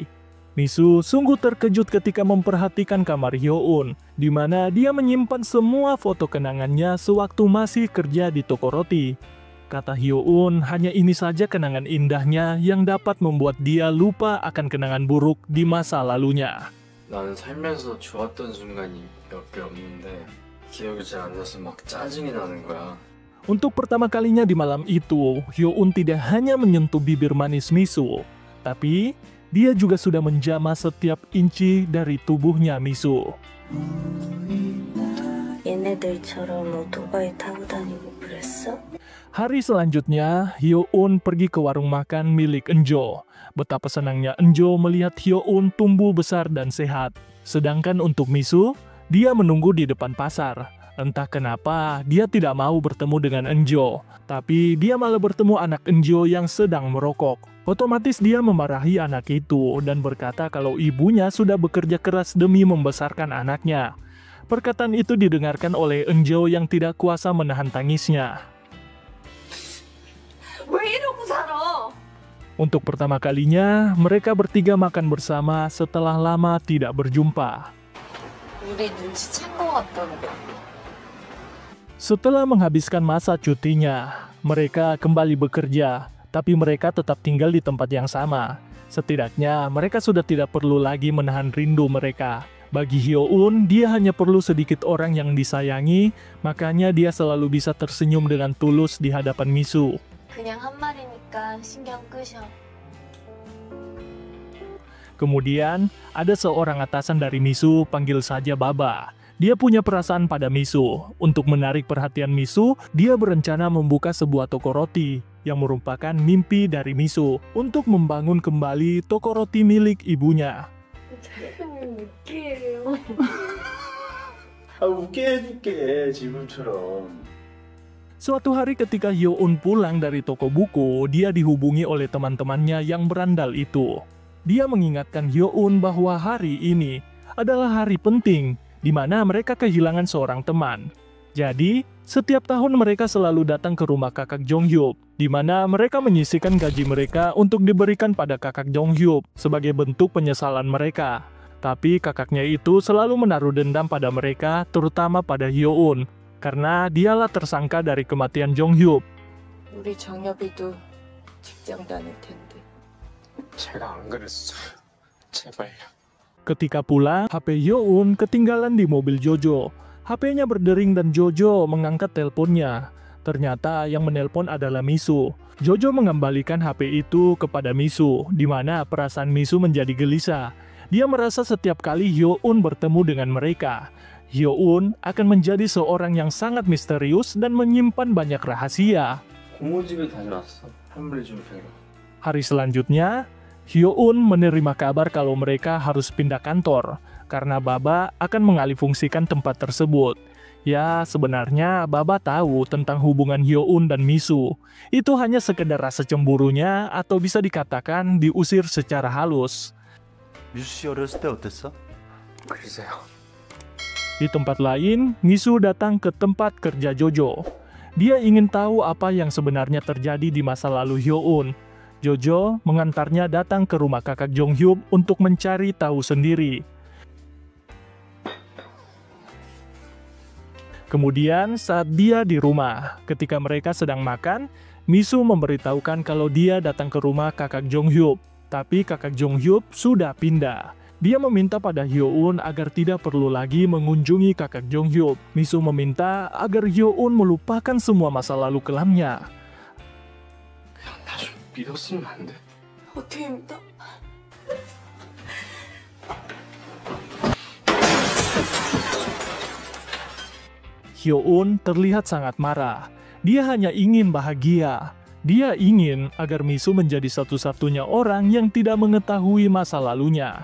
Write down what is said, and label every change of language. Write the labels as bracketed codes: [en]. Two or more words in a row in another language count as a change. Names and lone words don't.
[id] Misu sungguh terkejut ketika memperhatikan kamar Hyo-eun, di mana dia menyimpan semua foto kenangannya sewaktu masih kerja di toko roti. Kata Hyo-eun, hanya ini saja kenangan indahnya yang dapat membuat dia lupa akan kenangan buruk di masa lalunya. [ko] 나는 살면서 좋았던 순간이 몇 개 없는데 기억이 잘 안 나서 막 짜증이 나는 거야. [id] Untuk pertama kalinya di malam itu, Hyo-eun tidak hanya menyentuh bibir manis Misu, tapi dia juga sudah menjamah setiap inci dari tubuhnya Misu. [ko] 얘네들처럼 오토바이 타고 다니고 그랬어? [id] Hari selanjutnya, Hyo-eun pergi ke warung makan milik Enjo. Betapa senangnya Enjo melihat Hyo-eun tumbuh besar dan sehat. Sedangkan untuk Misu, dia menunggu di depan pasar. Entah kenapa, dia tidak mau bertemu dengan Enjo. Tapi dia malah bertemu anak Enjo yang sedang merokok. Otomatis dia memarahi anak itu dan berkata kalau ibunya sudah bekerja keras demi membesarkan anaknya. Perkataan itu didengarkan oleh Enjo yang tidak kuasa menahan tangisnya. [ko] 왜 이러고 살아? [id] Untuk pertama kalinya, mereka bertiga makan bersama setelah lama tidak berjumpa. [ko] 우리 눈치챈 거 같던데. [id] Setelah menghabiskan masa cutinya, mereka kembali bekerja, tapi mereka tetap tinggal di tempat yang sama. Setidaknya, mereka sudah tidak perlu lagi menahan rindu mereka. Bagi Hyo-eun, dia hanya perlu sedikit orang yang disayangi, makanya dia selalu bisa tersenyum dengan tulus di hadapan Misu. [ko] 그냥 한 말이니까 신경 끄셔. [id] Kemudian, ada seorang atasan dari Misu, panggil saja Baba. Dia punya perasaan pada Misu. Untuk menarik perhatian Misu, dia berencana membuka sebuah toko roti, yang merupakan mimpi dari Misu, untuk membangun kembali toko roti milik ibunya. [ko] 웃기해요. 아 웃게 해줄게 지금처럼. [id] Suatu hari ketika Hyo-eun pulang dari toko buku, dia dihubungi oleh teman-temannya yang berandal itu. Dia mengingatkan Hyo-eun bahwa hari ini adalah hari penting, di mana mereka kehilangan seorang teman. Jadi, setiap tahun mereka selalu datang ke rumah kakak Jong-hyuk, di mana mereka menyisihkan gaji mereka untuk diberikan pada kakak Jong-hyuk sebagai bentuk penyesalan mereka. Tapi kakaknya itu selalu menaruh dendam pada mereka, terutama pada Hyo-eun, karena dialah tersangka dari kematian Jong-hyuk. [ko] 우리 정엽이도 직장 다닐 텐데. 제가 안 그랬어요. 제발요. [id] Ketika pulang, HP Hyo-eun ketinggalan di mobil Jojo. HP-nya berdering dan Jojo mengangkat teleponnya. Ternyata yang menelpon adalah Misu. Jojo mengembalikan HP itu kepada Misu, di mana perasaan Misu menjadi gelisah. Dia merasa setiap kali Hyo-eun bertemu dengan mereka, Hyo-eun akan menjadi seorang yang sangat misterius dan menyimpan banyak rahasia. [ko] 고모 집에 다녀왔어. 할머니 좀 뵈러. [id] Hari selanjutnya, Hyo-eun menerima kabar kalau mereka harus pindah kantor. karena Baba akan mengalihfungsikan tempat tersebut. Ya, sebenarnya Baba tahu tentang hubungan Hyo-eun dan Misu. Itu hanya sekedar rasa cemburunya atau bisa dikatakan diusir secara halus. [ko] 미수 씨 어렸을 때 어땠어? 글쎄요. [id] Di tempat lain, Misu datang ke tempat kerja Jojo. Dia ingin tahu apa yang sebenarnya terjadi di masa lalu Hyo-eun. Jojo mengantarnya datang ke rumah kakak Jong-hyuk untuk mencari tahu sendiri. Kemudian saat dia di rumah, ketika mereka sedang makan, Misu memberitahukan kalau dia datang ke rumah kakak Jong-hyuk. Tapi kakak Jong-hyuk sudah pindah. Dia meminta pada Hyo-eun agar tidak perlu lagi mengunjungi kakak Jong-hyuk. Misu meminta agar Hyo-eun melupakan semua masa lalu kelamnya. [ko] 그냥 나 좀 믿었으면 안 돼? 어떻게 믿어? [id] Hyo-eun terlihat sangat marah. Dia hanya ingin bahagia. Dia ingin agar Misu menjadi satu-satunya orang yang tidak mengetahui masa lalunya.